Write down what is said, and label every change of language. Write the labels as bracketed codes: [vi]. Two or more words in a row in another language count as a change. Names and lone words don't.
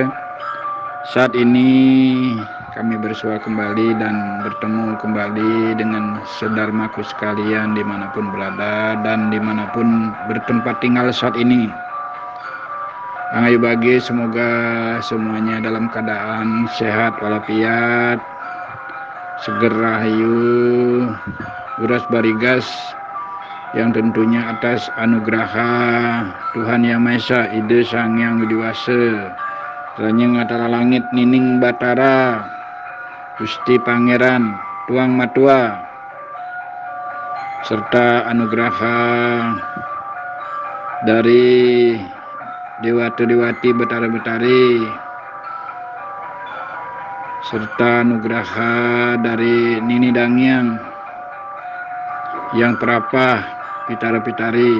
[id] Saat ini kami bersua kembali dan bertemu kembali dengan saudaraku sekalian dimanapun berada dan dimanapun bertempat tinggal saat ini. Angayu Bahagia semoga semuanya dalam keadaan sehat walafiat, [ban] seger rahayu, [nij] uras barigas, [id] yang tentunya atas anugerah Tuhan Yang Maha Esa, Ide Sang Yang Widiwasa, Ranyeng Atara Langit Nining Batara, Gusti Pangeran Tuang Matua, serta anugerah dari Dewata-Dewati Betara-Betari, serta anugerah dari Nini Dangyang yang terapah Pitara-Pitari.